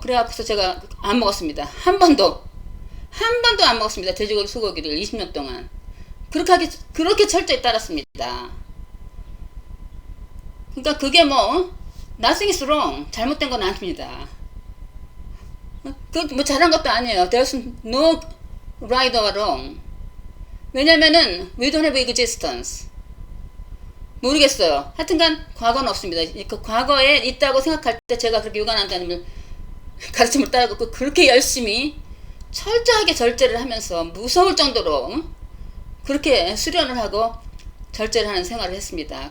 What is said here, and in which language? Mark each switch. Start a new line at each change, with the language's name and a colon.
Korean: 그래갖고서 제가 안 먹었습니다. 한 번도 안 먹었습니다. 돼지고기 소고기를 20년 동안 그렇게 철저히 따랐습니다. 그러니까 그게 뭐
English: nothing is wrong,
Korean: 잘못된 건 아닙니다. 그 뭐 잘한 것도 아니에요.
English: There's no right or wrong.
Korean: 왜냐면은
English: we don't have existence.
Korean: 모르겠어요. 하여튼간 과거는 없습니다. 그 과거에 있다고 생각할 때 제가 그렇게 요가난다는 가르침을 따르고 그렇게 열심히 철저하게 절제를 하면서 무서울 정도로 그렇게 수련을 하고 절제를 하는 생활을 했습니다.